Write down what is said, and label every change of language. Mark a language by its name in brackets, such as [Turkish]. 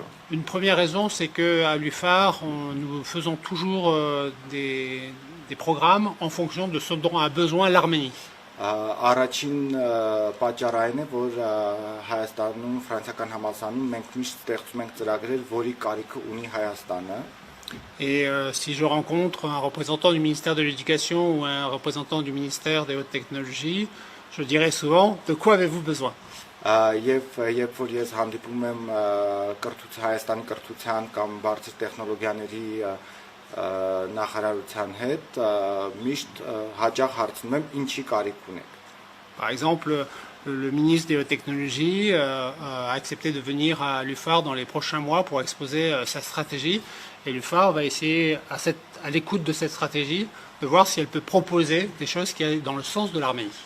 [French] Une première raison, c'est qu'à l'UFAR, nous faisons toujours des programmes en fonction de ce dont a besoin l'Arménie. [Armenian] Առաջին պատճառային է, որ Հայաստանում ֆրանսիական համալսարանում մենք միշտ ստեղծում ենք ծրագրեր, որի կարիքը ունի Հայաստանը։ [French] Et si je rencontre un représentant du ministère de l'Éducation ou un représentant du ministère des Hautes Technologies, je dirais souvent, de quoi avez-vous besoin? [Armenian] Եվ երբ որ ես հանդիպում եմ Հայաստանի կրթության կամ բարձր տեխնոլոգիաների նախարարության հետ, միշտ հաճախ հարցնում եմ ինչի կարիք ունեք։ [French] Par exemple, le ministre des Hautes Technologies a accepté de venir à l'UFAR dans les prochains mois pour exposer sa stratégie. Et l'UFAR va essayer, à l'écoute de cette stratégie, de voir si elle peut proposer des choses qui aillent dans le sens de l'Arménie.